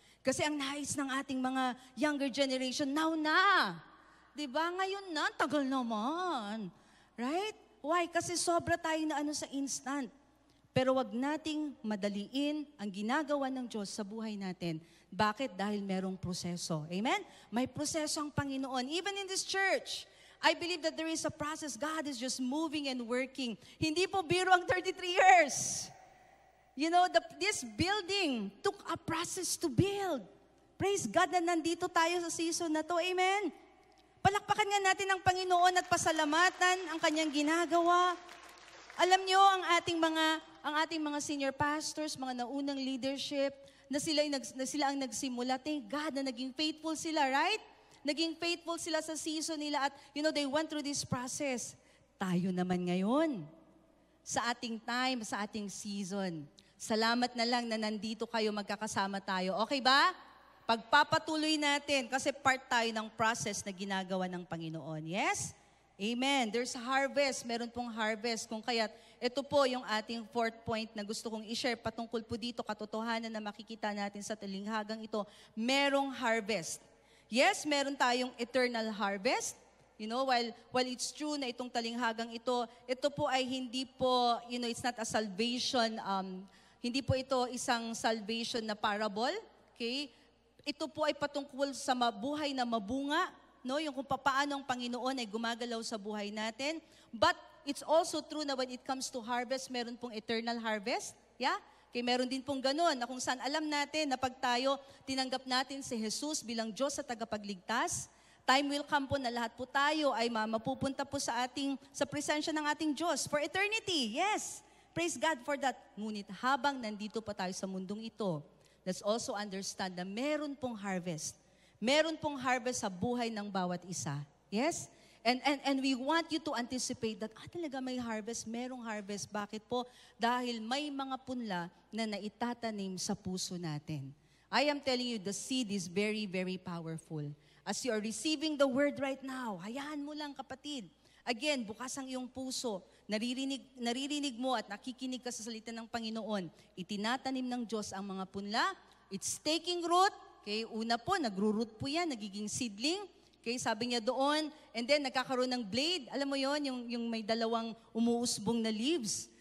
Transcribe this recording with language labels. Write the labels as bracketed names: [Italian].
[Filipino] Kasi ang nais ng ating mga younger generation, now na. Diba? Ngayon na, tagal naman. Right? Why? Kasi sobra tayo na sa instant. Pero wag nating madaliin ang ginagawa ng Diyos sa buhay natin. Bakit? Dahil merong proseso. Amen? May proseso ang Panginoon. [English] Even in this church, I believe that there is a process. God is just moving and working. [Filipino] Hindi po biro ang 33 years. [English] You know, this building took a process to build. Praise God [Filipino] na nandito tayo sa season na to. [English] Amen? [Filipino] Palakpakan nga natin ang Panginoon at pasalamatan ang kanyang ginagawa. Alam nyo, ang ating mga senior pastors, mga naunang leadership, na sila ang nagsimula. [English] Thank God [Filipino] na naging [English] faithful sila, right? [Filipino] Naging faithful sila sa season nila at [English] they went through this process. [Filipino] Tayo naman ngayon, sa ating time, sa ating season. Salamat na lang na nandito kayo, magkakasama tayo. Okay ba? Pagpapatuloy natin kasi part tayo ng process na ginagawa ng Panginoon. Yes? Amen. [English] There's harvest. [Filipino] Meron pong harvest. Kung kaya't ito po yung ating fourth point na gusto kong i-share patungkol po dito, katotohanan na makikita natin sa talinghagang ito. Merong harvest. Yes, meron tayong eternal harvest. While it's true na itong talinghagang ito po ay hindi po, [English] it's not a salvation, [Filipino] hindi po ito isang salvation na parable. Okay? Ito po ay patungkol sa mabuhay na mabunga, yung kung paano ang Panginoon ay gumagalaw sa buhay natin. [English] But it's also true na when it comes to harvest, [Filipino] meron pong [English] eternal harvest. [Filipino] Yeah? Okay, meron din pong ganun na kung saan alam natin na pag tayo tinanggap natin si Jesus bilang Diyos sa tagapagligtas, time will come po na lahat po tayo ay mapupunta po sa presensya ng ating Diyos for eternity. Yes. [English] Praise God for that. [Filipino] Ngunit habang nandito pa tayo sa mundong ito, [English] let's also understand [Filipino] na meron pong harvest. Meron pong harvest sa buhay ng bawat isa. Yes? [English] And we want you to anticipate that, [Filipino] talaga may harvest, merong harvest. Bakit po? Dahil may mga punla na naitatanim sa puso natin. [English] I am telling you, the seed is very, very powerful. As you are receiving the word right now, [Filipino] hayaan mo lang kapatid. Again, bukas ang iyong puso. Naririnig mo at nakikinig ka sa salita ng Panginoon. Itinatanim ng Diyos ang mga punla. [English] It's taking root. [Filipino] Okay, una po, nagro-root po yan, nagiging seedling. Okay, sabi niya doon. And then, nagkakaroon ng blade. Alam mo yon, yung may dalawang umuusbong na leaves.